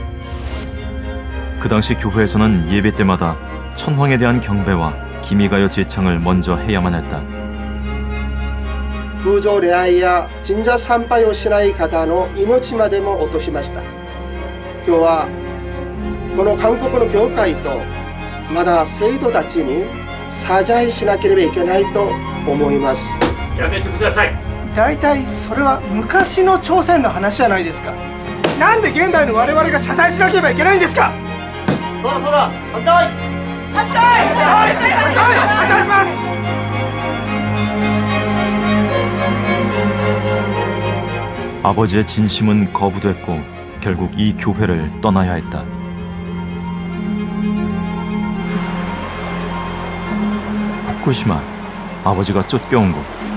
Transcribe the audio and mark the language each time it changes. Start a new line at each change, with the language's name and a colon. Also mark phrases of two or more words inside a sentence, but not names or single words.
Korean: 그 당시 교회에서는 예배 때마다 천황에 대한 경배와 기미가요 제창을 먼저 해야만 했다.
Japanese: 空情礼拝や神社参拝をしない方の命までも落としました。今日はこの韓国の教会とまだ生徒たちに謝罪しなければいけないと思います。やめてください。だいたいそれは昔の朝鮮の話じゃないですか。なんで現代の我々が謝罪しなければいけないんですか。そうだそうだ、反対反対反対反対します。
Korean: 아버지의 진심은 거부됐고 결국 이 교회를 떠나야 했다. 후쿠시마, 아버지가 쫓겨온 곳.